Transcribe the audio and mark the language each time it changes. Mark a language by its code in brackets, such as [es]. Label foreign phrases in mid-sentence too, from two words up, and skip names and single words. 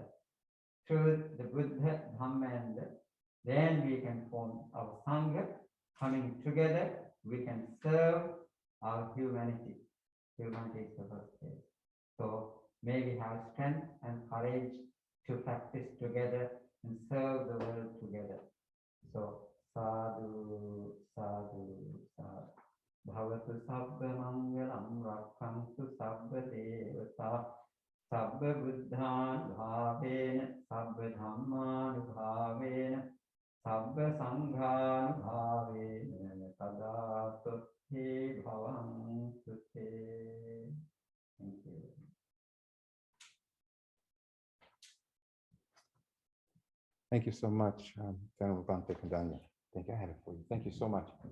[en] Through the Buddha, Dhamma, and then we can form our Sangha. Coming together, we can serve our humanity. Humanity is the first stage. So may we have strength and courage to practice together and serve the world together. [pi] So sadhu, sadhu, sadhu. Bhavatu sabba mangalam rakhantu sabba devata sabba buddhan bhavena sabba dhamman bhavena sabba sanghan bhavena tadatu he bhavantu te. [en] Thank you. Thank you so much, Venerable Bhante Kandanya. Thank you. I had it for you. Thank you so much.